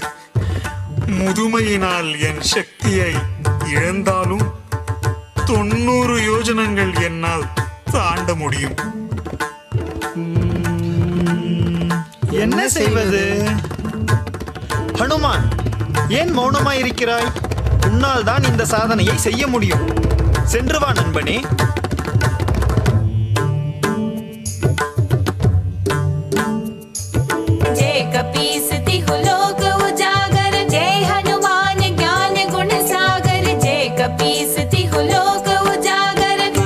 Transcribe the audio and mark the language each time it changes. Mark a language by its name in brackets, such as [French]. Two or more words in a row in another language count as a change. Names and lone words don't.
[Tamil] முதுமையினால் என் சக்தியை இழந்தாலும் 90 யோஜனங்கள் என்னால் தாண்ட முடியும். என்ன செய்வது? ஹனுமான், ஏன் மௌனமாயிருக்கிறாய்? உன்னால் தான் இந்த சாதனையை செய்ய முடியும். சென்று வா நண்பனே. [Awadhi] जय कपीसति लोक उजागर, जय हनुमान ज्ञान गुण सागर, जय कपीसति लोक उजागर.